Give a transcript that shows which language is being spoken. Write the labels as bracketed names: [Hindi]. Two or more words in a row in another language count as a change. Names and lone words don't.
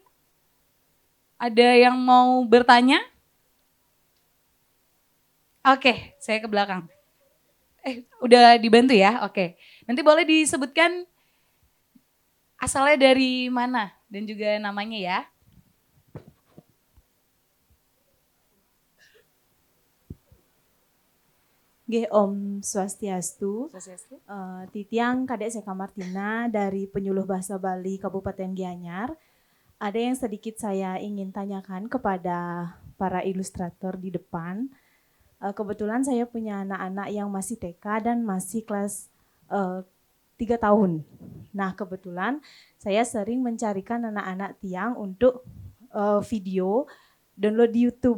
[Indonesian] Ada yang mau bertanya? Oke, saya ke belakang. Udah dibantu ya? Oke. Nanti boleh disebutkan asalnya dari mana dan juga namanya ya. [Balinese] Nggih, Om Swastiastu. [Indonesian] Titiang Kadek Seka Martina dari Penyuluh Bahasa Bali Kabupaten Gianyar. Ada yang sedikit saya ingin tanyakan kepada para ilustrator di depan. Kebetulan saya punya anak-anak yang masih TK dan masih kelas 3 tahun. Nah, kebetulan saya sering mencarikan anak-anak Tiang untuk video download di YouTube.